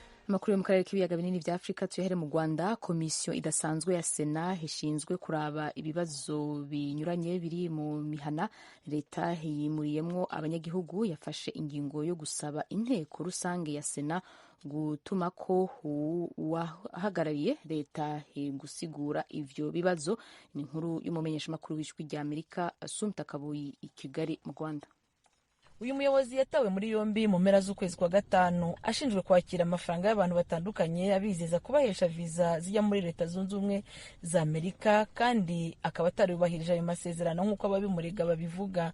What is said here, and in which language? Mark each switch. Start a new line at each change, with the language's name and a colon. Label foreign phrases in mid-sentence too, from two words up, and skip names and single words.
Rundi: amakuru yo mu karere k'ibiyaga binini vya Afurika tuyahere mu Rwanda. Komisiyo idasanzwe ya Sena ishinzwe kuraba ibibazo binyuranye biri mu mihana leta yimuriyemwo abanyagihugu yafashe ingingo yo gusaba inteko rusange ya Sena gutumako uwahagarariye leta gusigura ivyo bibazo. Ni inkuru y'umumenyeshamakuru w'ijwi rya Amerika Assumpta Kabuyi i Kigali mu Rwanda. Uyu muyobozi yatawe muri yombi mu mpera z'ukwezi kwa gatanu ashinjwe kwakira amafaranga y'abantu batandukanye abizeza kubahesha viza zijya muri Leta Zunze Ubumwe za Amerika, kandi akaba atarubahirije ayo masezerano nk'uko ababimurega babivuga.